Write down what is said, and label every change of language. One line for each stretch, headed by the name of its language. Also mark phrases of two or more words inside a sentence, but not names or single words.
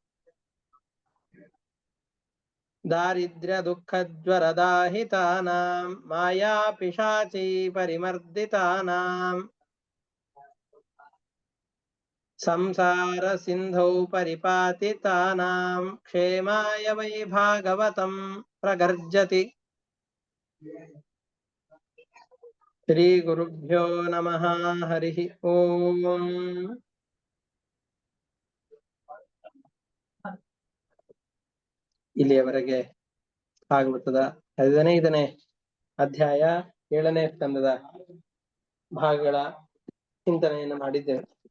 Sanskrit: दारिद्र्यदुःखज्वरदाहितानां मायापिशाची परिमर्दितानां संसार सिन्धौ परिपातितानां क्षेमाय वै भागवतं प्रगर्जति श्री गुरुभ्यो नमः हरिः ओम
Kannada: ಇಲ್ಲಿಯವರೆಗೆ ಭಾಗವತದ 15ನೇ ಅಧ್ಯಾಯ 7ನೇ ಸ್ಕಂದದ ಭಾಗಗಳ ಚಿಂತನೆಯನ್ನು ಮಾಡಿದ್ದೇವೆ.